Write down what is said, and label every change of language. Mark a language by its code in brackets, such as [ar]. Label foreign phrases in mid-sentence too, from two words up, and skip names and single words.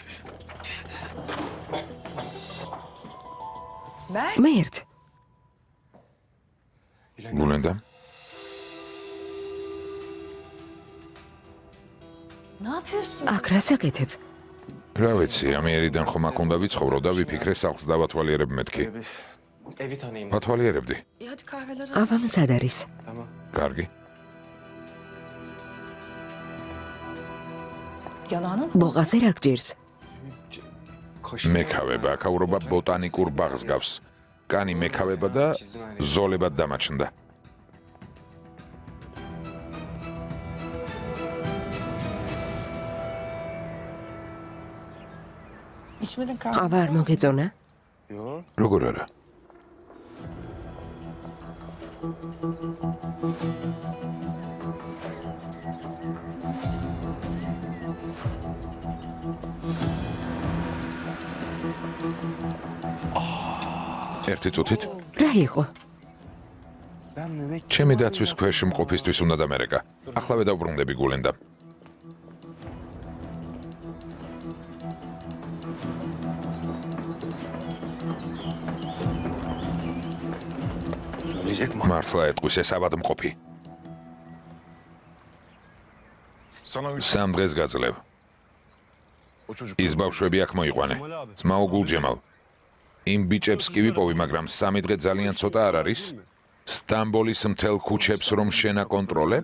[ka] მერტ. გულენდა, [tr] Ne yapıyorsun? [ka] აქ რას აკეთებ? რა ვიცი, ამიერიდან ხომ აქ უნდა ვიცხოვრო და ვიფიქრე სახლს დავათვალიერებ მეთქი. [tr] Evi tanıyayım. [ka] ვათვალიერებდი. [tr] Hadi kahveler hazır. [ka] აბა მზად არის. [tr] Tamam. [ka] კარგი. [tr] Yanağına mı? [ka] ბოღაზე რა გჭირს? მექავება, აქაურობა ბოტანიკურ ბაღს გავს. კანი მექავება და ზოლებად დამაჩნდა. [tr] İçmedin [ka] ყავა [tr] kahve. [ka] არ მოგეწონა? [tr] Yo. [ka] როგორ არა? ერთი წუთით რა იყო? [tr] Ben müvekkil. [ka] ჩემი დაცვის ქვეშ მყოფისთვის უნდა დამერეკა.ახლავე დავბრუნდები გულენდა. [tr] Söyleyecek mi? [ka] მართლა ეტყვის ეს ავადმყოფი. სამ დღეს გაძლევ. ის ბავშვები აქ მოიყვანე. ძმაო გულჯემალ. იმ ბიჭებს კი ვიპოვი, მაგრამ 3 დღე ძალიან ცოტა არ არის? სტამბოლის მთელ ქუჩებს რომ შენ აკონტროლებ?